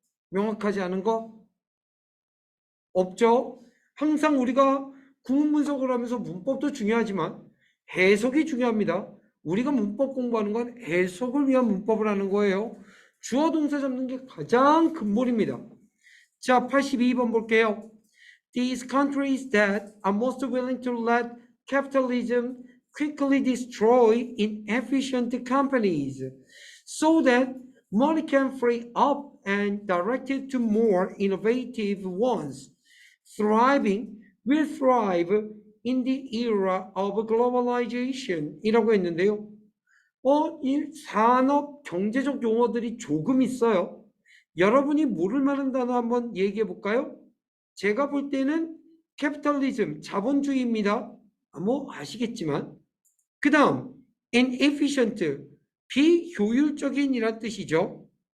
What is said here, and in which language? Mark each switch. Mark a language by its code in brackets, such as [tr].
[ko] 명확하지 않은 거? 없죠? 항상 우리가 구문 분석을 하면서 문법도 중요하지만 해석이 중요합니다. 우리가 문법 공부하는 건 해석을 위한 문법을 하는 거예요. 주어 동사 잡는 게 가장 근본입니다. 자, 82번 볼게요. [en] These countries that are most willing to let capitalism quickly destroy inefficient companies so that money can free up and direct it to more innovative ones. Thriving will thrive in the era of globalization [ko] 이라고 했는데요. 이 산업 경제적 용어들이 조금 있어요. 여러분이 모를 만한 단어 한번 얘기해 볼까요? 제가 볼 때는 캐피탈리즘, 자본주의입니다. 뭐 아시겠지만 그 다음 inefficient, 비효율적인 이란 뜻이죠.